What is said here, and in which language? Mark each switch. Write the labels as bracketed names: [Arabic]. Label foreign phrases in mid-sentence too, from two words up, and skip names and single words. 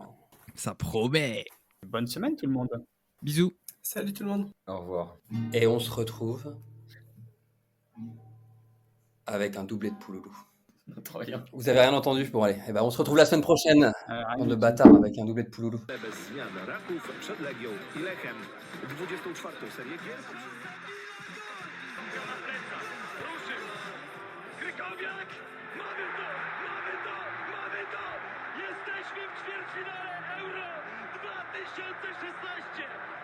[French] Ça promet. Bonne semaine tout le monde. Bisous. Salut tout le monde. Au revoir. Et on se retrouve avec un doublé de Pouloulou. N'entends rien. Vous avez rien entendu? Bon allez, eh ben, on se retrouve la semaine prochaine. Rien Bande du de tout. bâtards avec un doublé de Pouloulou. [Polish] Bez zmian Raków przed Legią i Lechem. 24. serię gier. Krykowiak! Mamy to! Mamy to! Mamy to! Jesteśmy w ćwierćfinale Euro 2016!